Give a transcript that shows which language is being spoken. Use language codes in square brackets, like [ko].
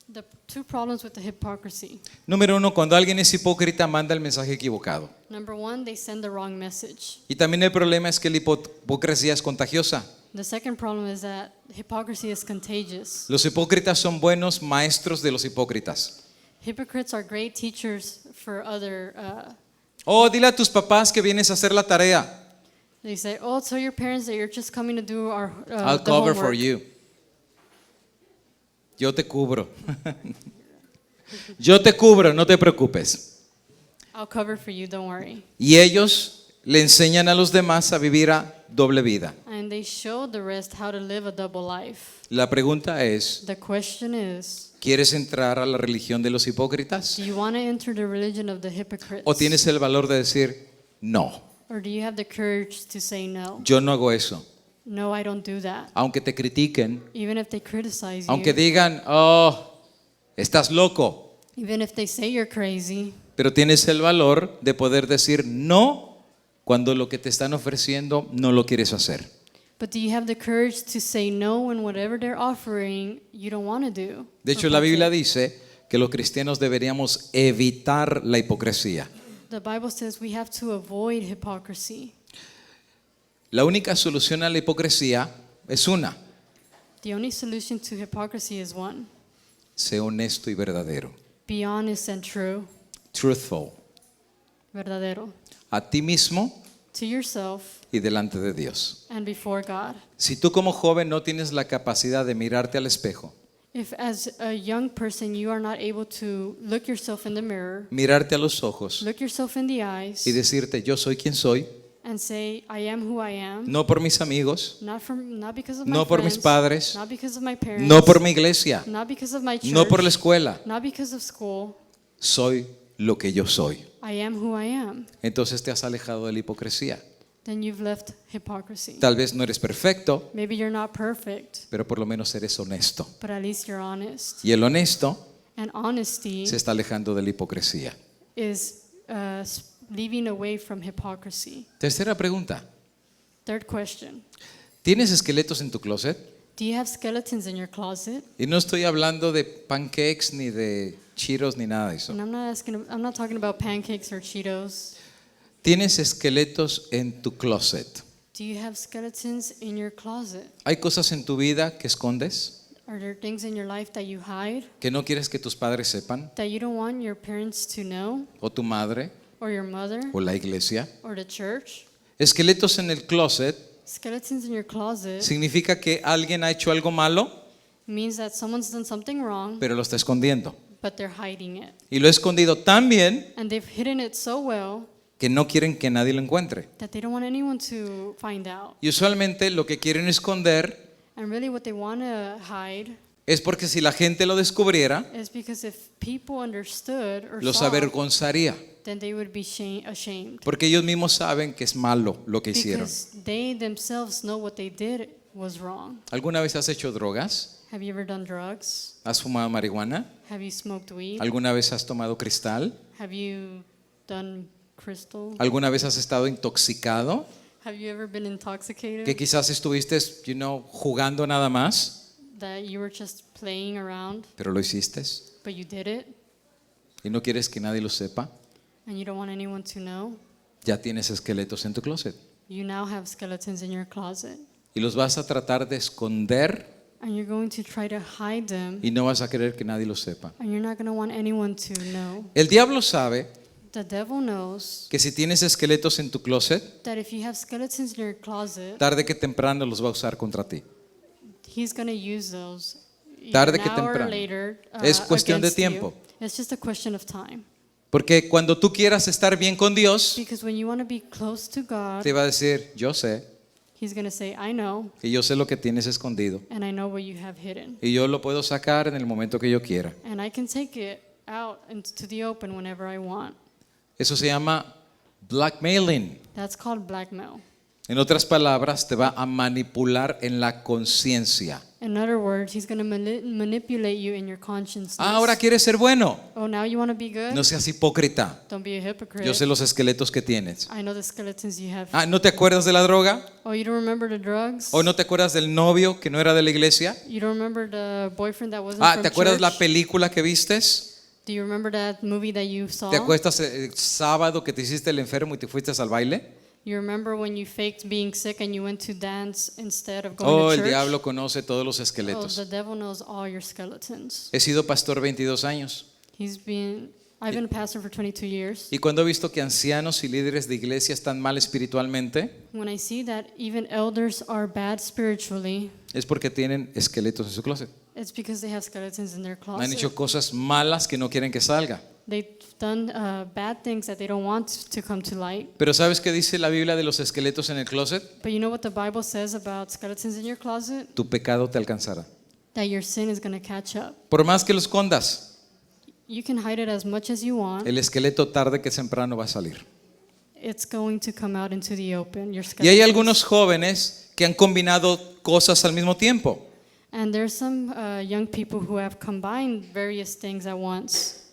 [en] The two problems with the hypocrisy. [es] Número uno, cuando alguien es hipócrita, manda el mensaje equivocado. [en] Number one, they send the wrong message. [es] Y también el problema es que la hipocresía es contagiosa. [en] The second problem is that hypocrisy is contagious. [es] Los hipócritas son buenos maestros de los hipócritas. [en] Hypocrites are great teachers for other. [es] Oh, dile a tus papás que vienes a hacer la tarea. [en] They say, "Oh, tell your parents that you're just coming to do our I'll the cover homework. for you. [es] Yo te cubro. Yo te cubro, no te preocupes. [en] I'll cover for you. Don't worry." [es] Y ellos le enseñan a los demás a vivir a doble vida. [en] And they show the rest how to live a double life. [es] La pregunta es, [en] The question is, [es] ¿quieres entrar a la religión de los hipócritas? [en] do you want to enter the religion of the hypocrites? [es] ¿O tienes el valor de decir, no, [en] Or do you have the courage to say no? [es] yo no hago eso? [en] No, I don't do that. [es] Aunque te critiquen, [en] Even if they criticize [es] aunque [en] you, [es] digan, oh, estás loco, [en] even if they say you're crazy, [es] pero tienes el valor de poder decir no cuando lo que te están ofreciendo no lo quieres hacer. [en] but do you have the courage to say no when whatever they're offering you don't want to do? [es] De hecho, [en] or [es] la Biblia [en] partake? [es] dice que los cristianos deberíamos evitar la hipocresía. [en] The Bible says we have to avoid hypocrisy. [es] La única solución a la hipocresía es una: [en] The only solution to hypocrisy is one. [es] sé honesto y verdadero. [en] Be honest and true. Truthful. [es] Verdadero. A ti mismo [en] To yourself [es] y delante de Dios. [en] and before God. [es] Si tú como joven no tienes la capacidad de mirarte al espejo, [en] If as a young person you are not able to look yourself in the mirror, [es] mirarte a los ojos [en] look yourself in the eyes [es] y decirte yo soy quien soy, [en] and say, I am who I am, [es] no por mis amigos, [en] not because of my [es] no por mis [en] friends, [es] padres, [en] not because of my parents, [es] no por mi iglesia, [en] not because of my church, [es] no por la escuela, [en] not because of school. [es] soy lo que yo soy. [en] I am who I am. [es] Entonces te has alejado de la hipocresía. [en] then you've left hypocrisy. [es] Tal vez no eres perfecto, [en] Maybe you're not perfect, [es] pero por lo menos eres honesto. [en] but at least you're honest. [es] Y el honesto [en] And honesty [es] se está alejando de la hipocresía. [en] is leaving away from hypocrisy. [es] Tercera pregunta. [en] Third question. [es] ¿Tienes esqueletos en tu closet? [en] Do you have skeletons in your closet? [es] Y no estoy hablando de pancakes ni de Cheetos ni nada de eso. [en] And I'm not talking about pancakes or Cheetos. [es] ¿Tienes esqueletos en tu closet? [en] Do you have skeletons in your closet? [es] ¿Hay cosas en tu vida que escondes? [en] Are there things in your life that you hide, [es] ¿Que no quieres que tus padres sepan? [en] that you don't want your parents to know, [es] ¿O tu madre? [en] or your mother, [es] ¿O la iglesia? [en] or the church? [es] Esqueletos en el closet [en] Skeletons in your closet [es] significa que alguien ha hecho algo malo, [en] means that someone's done something wrong, [es] pero lo está escondiendo. [en] but they're hiding it. [es] Y lo ha escondido tan bien [en] And they've hidden it so well [es] que no quieren que nadie lo encuentre. [en] that they don't want anyone to find out. [es] Y usualmente lo que quieren esconder [en] And really what they want to hide [es] es porque si la gente lo descubriera, [en] is because if people understood or [es] los [en] saw, [es] avergonzaría. [en] then they would be ashamed. [es] Porque ellos mismos saben que es malo lo que hicieron. [en] Because they themselves know what they did was wrong. [es] ¿Alguna vez has hecho drogas? [en] Have you ever done drugs? [es] ¿Has fumado marihuana? [en] Have you smoked weed? [es] ¿Alguna vez has tomado cristal? [en] Have you done crystal? [es] ¿Alguna vez has estado intoxicado? [en] Have you ever been intoxicated? [es] Que quizás estuviste, jugando nada más, [en] That you were just playing around, [es] pero lo hiciste [en] but you did it, [es] y no quieres que nadie lo sepa. [en] and you don't want anyone to know? [es] Ya tienes esqueletos en tu closet [en] You now have skeletons in your closet, [es] y los vas a tratar de esconder [en] and you're going to try to hide them, [es] y no vas a querer que nadie lo sepa. [en] and you're not going to want anyone to know. [es] El diablo sabe [en] The devil knows [es] que si tienes esqueletos en tu closet, [en] that if you have skeletons in your closet, [es] tarde que temprano los va a usar contra ti. [en] he's going to use those [es] Tarde que [en] now or [es] temprano. [en] later [es] Es cuestión de [en] against you. [es] tiempo. [en] It's just a question of time. [es] Porque cuando tú quieras estar bien con Dios, [en] Because when you want to be close to God, [es] te va a decir, yo sé, [en] he's going to say, I know, [es] y yo sé lo que tienes escondido. [en] and I know what you have hidden. [es] Y yo lo puedo sacar en el momento que yo quiera. [en] And I can take it out into the open whenever I want. [es] Eso se llama blackmailing. [en] That's called blackmail. [es] En otras palabras, te va a manipular en la conciencia. [en] In other words, he's going to manipulate you in your consciousness. [es] Ahora quieres ser bueno. [en] Oh, now you want to be good? [es] No seas hipócrita. [en] Don't be a hypocrite. [es] Yo sé los esqueletos que tienes. [en] I know the skeletons you have. [es] ¿No te acuerdas de la droga? [en] Oh, you don't remember the drugs? [es] ¿O no te acuerdas del novio que no era de la iglesia? [en] You don't remember the boyfriend that wasn't from [es] ¿Te acuerdas [en] church? [es] la película que vistes? [en] Do you remember that movie that you saw? [es] ¿Te acuerdas el sábado que te hiciste el enfermo y te fuiste al baile? [en] You remember when you faked being sick and you went to dance instead of going Oh, to [es] el [en] church? [es] diablo conoce todos los Oh, esqueletos. [en] the devil knows all your skeletons. [es] He sido pastor 22 años [en] I've been a pastor for 22 years. [es] y cuando he visto que ancianos y líderes de iglesia están mal espiritualmente, [en] When I see that even elders are bad spiritually, [es] es porque tienen esqueletos en su closet. [en] it's because they have skeletons in their [es] Han [en] closet. [es] hecho cosas malas que no quieren que salga. [en] They've done bad things that they don't want to come to light. [es] Pero ¿sabes qué dice la Biblia de los esqueletos en el closet? [en] But you know what the Bible says about skeletons in your closet? [es] Tu pecado te alcanzará. [en] That your sin is going to catch up. [es] Por más que lo escondas, [en] You can hide it as much as you want. [es] el esqueleto tarde que temprano va a salir. [en] It's going to come out into the open. Your [es] Y hay [en] skeletons. [es] algunos jóvenes que han combinado cosas al mismo tiempo. [en] And there's some young people who have combined various things at once.